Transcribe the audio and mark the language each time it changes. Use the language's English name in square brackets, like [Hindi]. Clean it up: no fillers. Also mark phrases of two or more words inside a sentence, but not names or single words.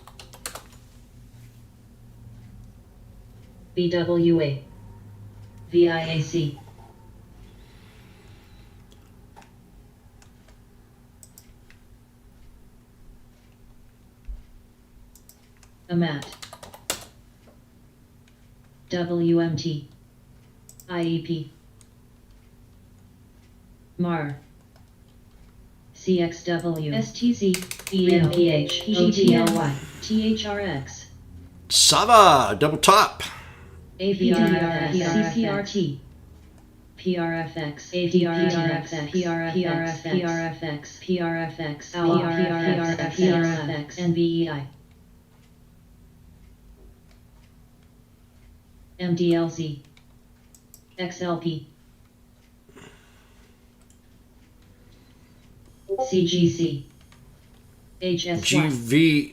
[English] BWA, VIAC, AMAT, WMT, IEP, MAR, CXW, STZ, EMPH, GTLY, THRX, Sava, double top. AVRFX, CCRT, PRFX, ADRFX, PRFX, PRFX, NVEI, MDLZ, XLP, CGC, HSY,